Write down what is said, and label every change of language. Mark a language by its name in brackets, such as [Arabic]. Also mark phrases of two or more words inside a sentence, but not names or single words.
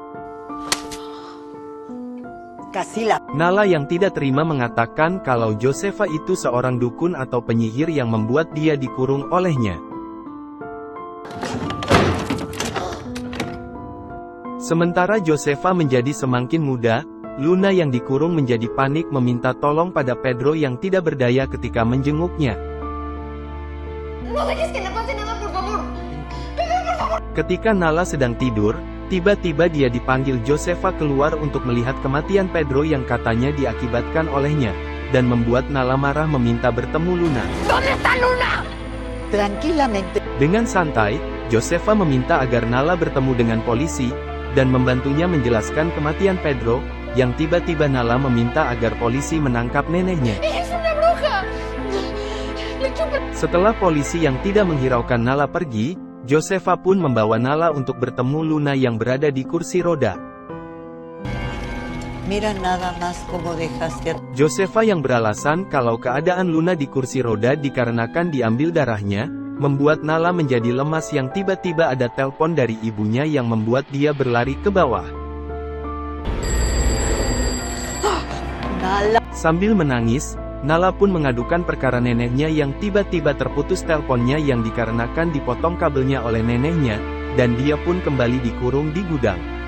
[Indonesian] Nala yang tidak terima mengatakan kalau Josefa itu seorang dukun atau penyihir yang membuat dia dikurung olehnya. Sementara Josefa menjadi semakin muda, Luna yang dikurung menjadi panik meminta tolong pada Pedro yang tidak berdaya ketika menjenguknya. [Spanish] No dejes que le pase nada, por favor. Pedro, por favor. [Indonesian] Ketika Nala sedang tidur, tiba-tiba dia dipanggil Josefa keluar untuk melihat kematian Pedro yang katanya diakibatkan olehnya, dan membuat Nala marah meminta bertemu Luna. [Spanish] ¿Dónde está Luna? Tranquilamente. [Indonesian] Dengan santai, Josefa meminta agar Nala bertemu dengan polisi, dan membantunya menjelaskan kematian Pedro, yang tiba-tiba Nala meminta agar polisi menangkap neneknya. [Spanish] ¡Es una bruja! ¡Le chupa! [Indonesian] Setelah polisi yang tidak menghiraukan Nala pergi, Josefa pun membawa Nala untuk bertemu Luna yang berada di kursi roda. [Spanish] Mira nada más como dejaste a... [Indonesian] Josefa yang beralasan kalau keadaan Luna di kursi roda dikarenakan diambil darahnya, membuat Nala menjadi lemas yang tiba-tiba ada telepon dari ibunya yang membuat dia berlari ke bawah. Nala. Sambil menangis, Nala pun mengadukan perkara neneknya yang tiba-tiba terputus teleponnya yang dikarenakan dipotong kabelnya oleh neneknya, dan dia pun kembali dikurung di gudang.